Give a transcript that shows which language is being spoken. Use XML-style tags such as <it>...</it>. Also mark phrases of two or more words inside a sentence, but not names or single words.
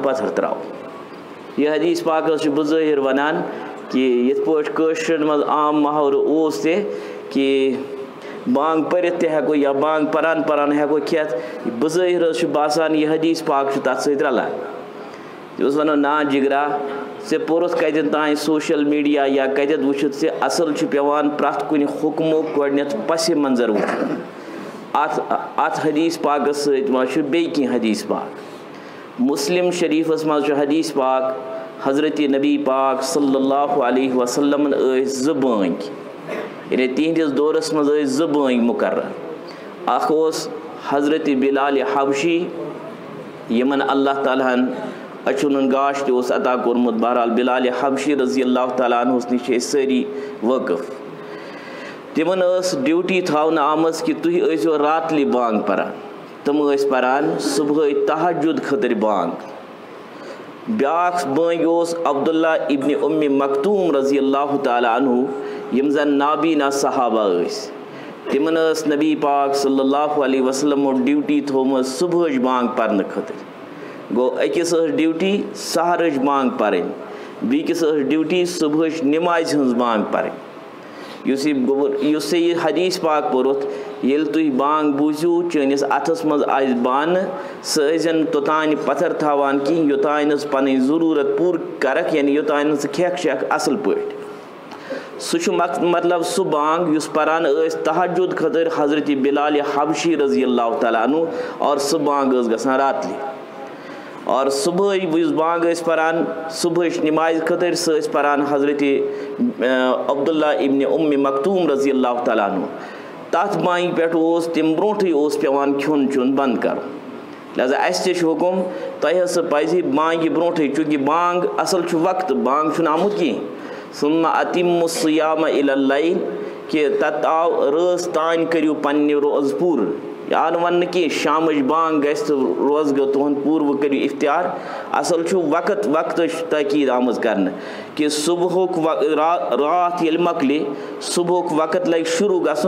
<ks>پتھر تراو یہ حدیث پاک بظاہر ونان کہ یت پٲٹھۍ کٲشرٮ۪ن منٛز عام محاورٕ اوس تہِ کہ بانگ پٔرِتھ تہِ ہٮ۪کو یا بانگ پران پران ہٮ۪کو کھٮ۪تھ بظاہر چھُ باسان یہ حدیث پاک چھُ تتھ سۭتۍ رلان یہِ اوس ونان نا جگرا ژےٚ پوٚرُتھ کتٮ۪ن تانۍ</ks> <en>social media</en> <ks>یا کتٮ۪تھ وٕچھِتھ ژےٚ اصل چھُ پیٚوان پرٛٮ۪تھ کُنہِ حُکمُک گۄڈنٮ۪تھ پسِ منظر وٕچھُن اتھ حدیث پاکس سۭتۍ ما چھُ بیٚیہِ کینٛہہ حدیث پاک مسلم شریفس منٛز چھُ حدیث پاک حضرت نبی پاک</ks> <ar>صلی اللہ علیہ وسلمن</ar> <ks>ٲسۍ زٕ بٲنٛگۍ یعنی تہنٛدِس دورس منٛز ٲسۍ زٕ بٲنٛگۍ مقرر اکھ اوس حضرت بلال حبشی یمن اللہ تعالیٰ ہن اچھُنن گاش تہِ اوس عطا کوٚرمُت بہرحال بلال حبشی</ks> <ar>رضی اللہ تعالیٰ عنہس</ar> <ks>نِش چھِ أسۍ سٲری وٲقف تمن ٲس ڈیوٹی تھاونہٕ آمٕژ کہ تُہۍ ٲسۍزیو راتلہِ بانگ پران تم ٲسۍ پران صبحٲے تہجد خٲطرٕ بانگ بیاکھ بٲنٛگۍ اوس عبداللہ ابن ام مکتوم</ks> <ar>رضی اللہ تعالیٰ عنہ</ar> <ks>یم زن نابینا صحابہ ٲسۍ تمن ٲس نبی پاک</ks> <ar>صلی اللہ علیہ وسلمو</ar> <ks>ڈیوٹی تھومٕژ صبحٕچ بانگ پرنہٕ خٲطرٕ گو أکِس ٲس ڈیوٹی سحرٕچ بانگ پرٕنۍ بیٚکِس ٲس ڈیوٹی صبحٕچ نمازِ ہٕنٛز بانگ پرٕنۍ یُس یہِ حدیث پاک پوٚرُتھ ییٚلہِ تُہۍ بانگ بوٗزِو چٲنِس اَتھَس منٛز آسہِ بانہٕ سُہ ٲسۍزٮ۪ن توٚتانۍ پتھر تھاوان کِہیٖنۍ یوٚتانۍ نہٕ ژٕ پنٕنۍ ضروٗرت پوٗرٕ کرکھ یعنی یوٚتانۍ نہٕ ژٕ کھٮ۪کھ چٮ۪کھ اصل پٲٹھۍ سُہ چھُ مطلب سُہ بانگ یُس پران ٲسۍ تہجُد خٲطرٕ حضرت بلال حبشی</ks> <ar>رضی اللہ تعالیٰ عنہ</ar> <ks>اور سُہ بانگ ٲس گژھان راتلہِ اور صبحٲے یُس بانگ ٲسۍ پران صبحٕچ نمازِ خٲطرٕ سُہ ٲسۍ پران حضرت عبداللہ ابن مکتوم</ks> <ar>رضی اللہ تعالیٰ عنہ</ar> <ks>تَتھ بانگہِ پٮ۪ٹھ اوس تَمہِ برونٛٹھٕے اوس پٮ۪وان کھیوٚن چیوٚن بنٛد کَرُن لہذا اَسہِ تہِ چھُ حُکُم تۄہہِ ہسا پَزِ بانگہِ برونٛٹھٕے چوٗنٛکہِ بانگ اصل چھُ وقتہٕ بانگ چھُنہٕ آمُت کینٛہہ</ks> <ar>ثم اتم الصیام الی اللیل</ar> <ks>کہِ تَتھ آو رٲژ تانۍ کٔرِو پنٛنہِ روزٕ پوٗرٕ یہِ آو نہٕ وننہٕ کینٛہہ شامٕچ بانگ گژھِ تہٕ روزٕ گوٚو تُہُنٛد پوٗرٕ وۄنۍ کٔرِو اِفتیار اصل چھُ وقتٕچ تٲکیٖد آمٕژ کرنہٕ کہِ صبحُک راتھ ییٚلہِ مۄکلہِ صبحُک وقت لگہِ شروٗع گژھُن</ks>